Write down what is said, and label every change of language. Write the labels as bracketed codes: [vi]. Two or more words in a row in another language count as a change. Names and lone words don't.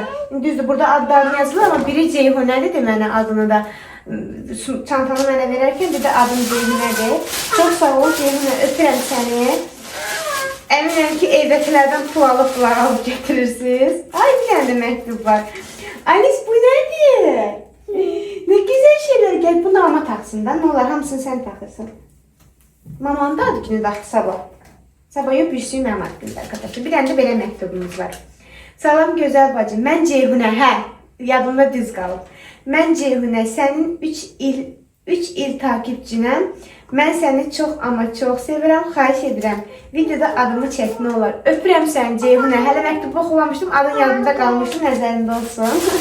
[az] Düzdür, burada adlarını yazılır, amma biri Ceyhunədir deməni adını da. Çantanı mənə verərkən bir də adım Ceyhunədir. Çox sağ olun Ceyhunə. Öpürəm səni. Əminəm ki, evdəkilərdən pul alıb getirirsiniz. Ay, bir dənə də məktub var. Alice, bu nədir? [tr] Ne güzel şeyler, gel bunu mama taksın da, ne olar hamısını sen takırsın. Mamanın da adı günü daxı sabah. Sabah yok, bir sürü mənim adı günü arkadaşlar. [az] Bir tane de belə məktubumuz var. Salam gözəl bacım, mən Ceyhunə, yadımda düz qalıb. Mən Ceyhunə, sənin 3 il takipçinəm. Mən səni çox ama çox sevirəm, xahiş edirəm. Videoda adımı çək, nə olar. Öpürəm səni Ceyhunə, hələ məktubu oxulamışdım, adın yadımda qalmışdı, nəzərində olsun.